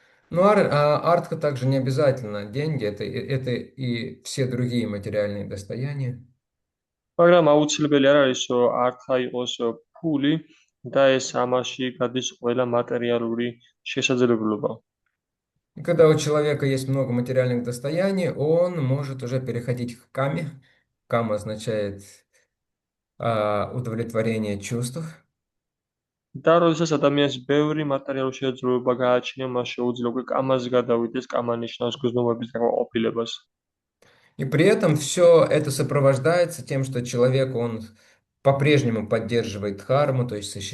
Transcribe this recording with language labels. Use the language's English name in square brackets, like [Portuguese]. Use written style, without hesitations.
[Russian] Но артха также не обязательно деньги, это и все другие материальные достояния. [Georgian] მაგრამ აუცილებელი არ არის, რომ არტხა იყოს ფული და ეს ამაში გადის ყველა მატერიალური შესაძლებლობა. [Russian] И когда у человека есть много материальных достояний, он может уже переходить к каме. Кама означает удовлетворение чувств. [Georgian] და როდესაც ადამიანს ბევრი მატერიალური შესაძლებლობა გააჩნია, მას შეუძლია უკვე კამაზე გადავიდეს, კამა ნიშნავს გრძნობების დაკმაყოფილებას. [Russian] И при этом все это сопровождается тем, что человек, он по-прежнему поддерживает дхарму, то есть